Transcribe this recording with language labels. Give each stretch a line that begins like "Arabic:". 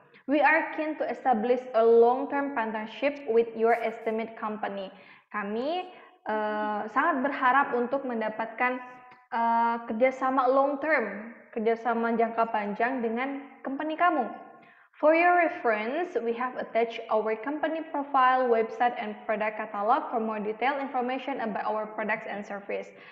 English: We are keen to establish a long-term partnership with your estimate company.
Indonesian: Kami sangat berharap untuk mendapatkan kerjasama long term, kerjasama jangka panjang dengan company kamu.
English: For your reference, we have attached our company profile, website, and product catalog for more detailed information about our products and service.